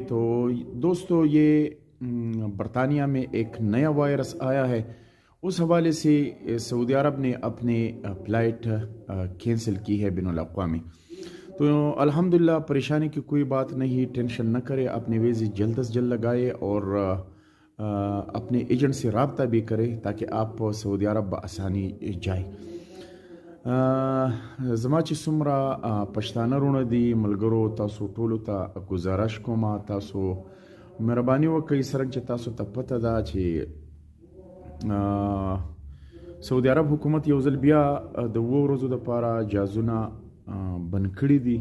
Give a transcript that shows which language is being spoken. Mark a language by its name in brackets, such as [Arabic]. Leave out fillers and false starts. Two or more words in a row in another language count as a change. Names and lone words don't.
[Urdu] تو دوستوں یہ برطانیہ میں ایک نیا وائرس آیا ہے، اس حوالے سے سعودی عرب نے اپنے فلائٹ کینسل کی ہے بین الاقوامی. تو الحمدللہ پریشانی کی کوئی بات نہیں، ٹینشن نہ کریں، اپنے ویزے جلد سے جلد لگائے اور اپنے ایجنٹ سے رابطہ بھی کریں تاکہ آپ سعودی عرب آسانی جائے. [Pashto] زما چې څومره پښتانه رونه دي ملګرو تاسو ټولو ته گزارش کوم تاسو مهرباني وکړئ څرنګه چې تاسو ته پته ده چې سعودي عرب حکومت یو ځل بیا د 2 ورځو لپاره جازونه بند کړي دي.